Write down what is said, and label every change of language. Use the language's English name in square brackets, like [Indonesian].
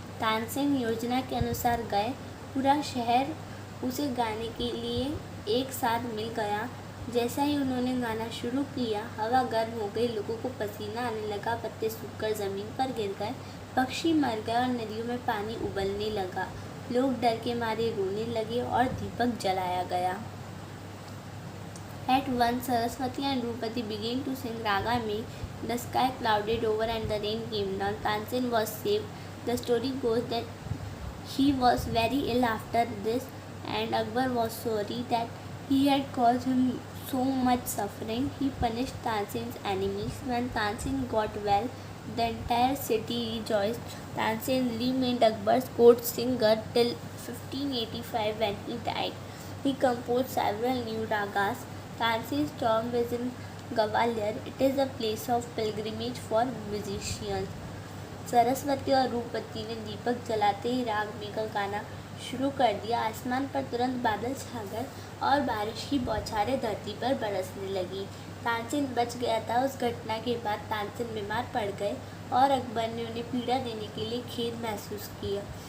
[Hindi] तानसेन योजना के अनुसार गए। पूरा शहर उसे गाने के लिए एक साथ मिल गया। जैसा ही उन्होंने गाना शुरू किया, हवा गर्म हो गई, लोगों को पसीना आने लगा, पत्ते सूखकर ज़मीन पर गिर गए, पक्षी मर गए और नदियों में पानी उबलने लगा। लोग डर के मारे रोने लगे और दीपक जलाया गया। [English] At once, Saraswati and Rupati began to sing Raga Megh. The sky clouded over and the rain came down. Tansen was saved. The story goes that he was very ill after this, and Akbar was sorry that he had caused him so much suffering. He punished Tansen's enemies. When Tansen got well, the entire city rejoiced. Tansen remained Akbar's court singer till 1585 when he died. He composed several new ragas. Tansen's tomb is in Gwalior. It is a place of pilgrimage for musicians. [Hindi] Saraswati और रूपवती ने दीपक जलाते ही राग में का गाना शुरू कर दिया। आसमान पर तुरंत बादल छा गए और बारिश की बौछारें धरती पर बरसने लगी। तानसेन बच गया था। उस घटना के बाद तानसेन बीमार पड़ गए और अकबर ने उन्हें पीड़ा देने के लिए खेद महसूस किया।